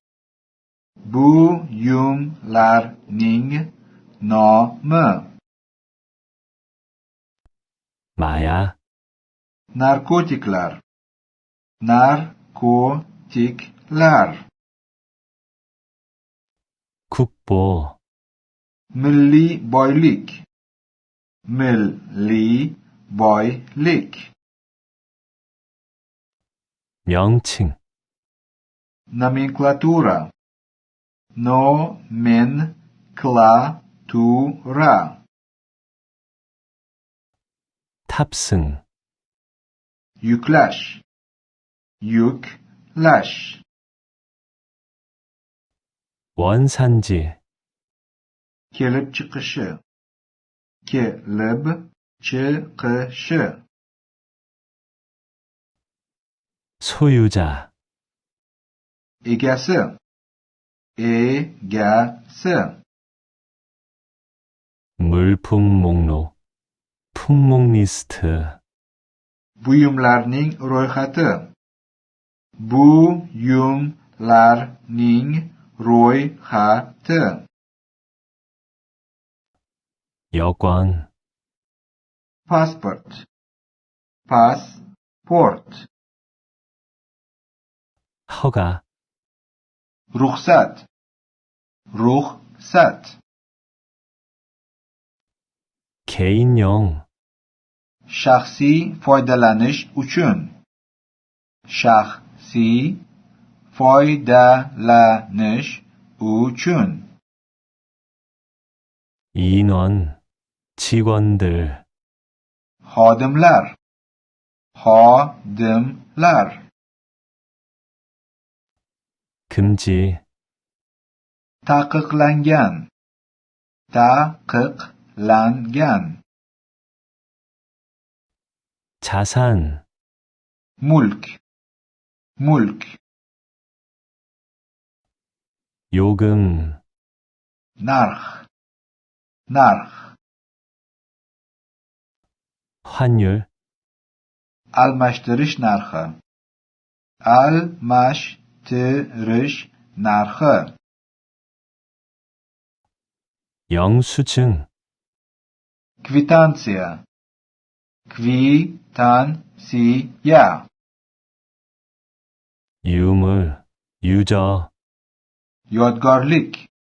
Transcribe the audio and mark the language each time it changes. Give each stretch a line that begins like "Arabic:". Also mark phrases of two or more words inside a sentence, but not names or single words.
Korean: 마약,
Uzbek: narkotiklar
Korean: 국보,
Uzbek: milliy boylik
Korean: 명칭,
Uzbek: nomenklatura
Korean: 탑승,
Uzbek: yuklash
Korean: 원산지,
Uzbek: kelib chiqishi
Korean: 소유자,
Uzbek: egasi
Korean: 물품 목록, 품목 리스트,
Uzbek: buyumlarning ro'yxati
Korean: 여권,
Uzbek: passport
Korean: 허가,
Uzbek: ruxsat
Korean: 개인용,
Uzbek: shaxsiy foydalanish uchun
Korean: 인원, 직원들,
Uzbek: xodimlar
Korean: 금지,
Uzbek: taqiqlangan
Korean: 자산,
Uzbek: mulk
Korean: 요금,
Uzbek: narx
Korean: 환율,
Uzbek: almashtirish narxi
Korean: 영수증,
Uzbek: kvitansiya
Korean: 유물, 유저,
Uzbek: yodgorlik